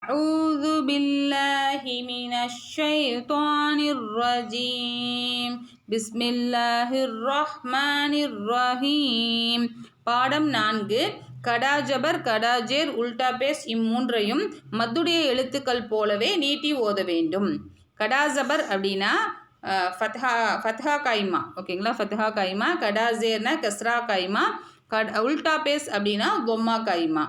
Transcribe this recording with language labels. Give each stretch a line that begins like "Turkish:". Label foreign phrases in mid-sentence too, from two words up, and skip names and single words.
Arabic: أعوذ بالله من الشيطان الرجيم بسم الله الرحمن الرحيم
Tamil: பாடம் 4 கடாஜபர் கடாஜேர்
Urdu: الٹا پیش
Tamil: இம்மூன்றையும் மத்துடைய எழுத்துக்கள் போலவே நீட்டி ஓத வேண்டும். கடாஜபர் அப்படின்னா
Arabic: فتحة قائمة,
Tamil: ஓகேங்களா?
Arabic: فتحة قائمة.
Tamil: கடாஜேர்னா
Arabic: كسرة قائمة.
Urdu: الٹا پیش
Tamil: அப்படின்னா
Arabic: ضمة قائمة.